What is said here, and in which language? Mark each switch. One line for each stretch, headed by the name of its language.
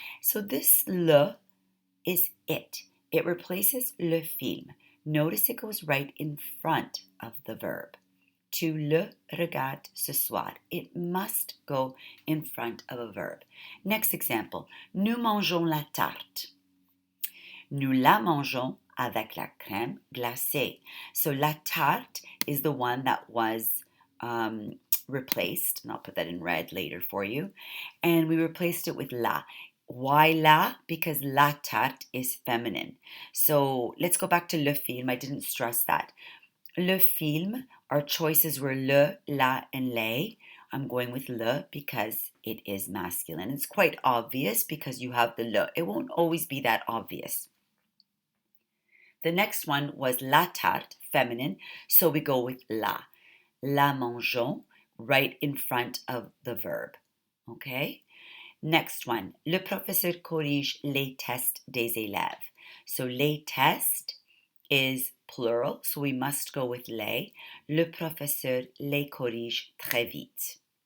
English: So this le is it. It replaces
French: le film.
English: Notice it goes right in front of the verb.
French: Tu le regardes ce soir.
English: It must go in front of a verb. Next example.
French: Nous mangeons la tarte. Nous la mangeons avec la crème glacée.
English: So
French: la tarte
English: is the one that was replaced, and I'll put that in red later for you, and we replaced it with la. Why la? Because
French: la tarte
English: is feminine. So let's go back to
French: le film.
English: I didn't stress that.
French: Le film,
English: our choices were le, la, and les. I'm going with le because it is masculine. It's quite obvious because you have the le. It won't always be that obvious. The next one was
French: la tarte,
English: feminine, so we go with la.
French: La mangeons,
English: right in front of the verb. Okay? Next one,
French: le professeur corrige les tests des élèves.
English: So
French: les tests
English: is plural, so we must go with les.
French: Le professeur les corrige très vite.